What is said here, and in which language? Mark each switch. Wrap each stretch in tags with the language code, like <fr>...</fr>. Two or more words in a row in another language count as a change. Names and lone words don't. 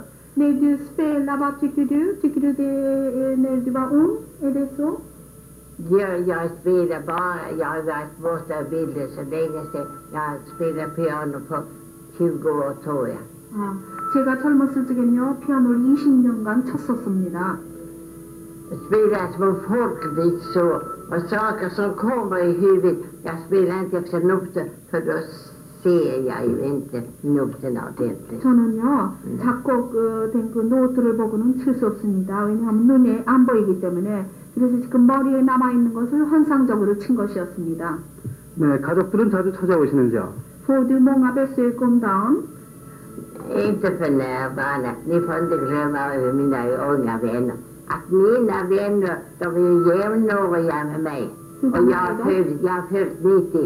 <sv>När du spelar, vad tycker du? Tycker du det är när du var ung? Är det så? Jag spelar bara, jag har varit borta ur bilden så länge sedan. Jag har spelat piano på 20 år tror jag.</sv> <ko>제가 젊었을 적엔요 피아노를 20년간 쳤었습니다.</ko> <sv>Jag spelar små folkvisor och saker som kommer i huvudet. Jag spelar inte efter noter för då ser jag ju inte noterna ordentligt.</sv> <ko>저는요 작곡된 그 노트를 보고는 칠 수 없습니다. 왜냐하면 눈에 안 보이기 때문에. 그래서 지금 머리에 남아있는 것을 환상적으로 친 것이었습니다. 네, 가족들은 자주 찾아오시는지요?</ko> <sv>Får du många besök om dagen? Inte för närvarande. Ni får inte glömma över mina unga vänner. Att mina vänner, de är ju jämnåriga med mig. Och jag har följt 90.</sv>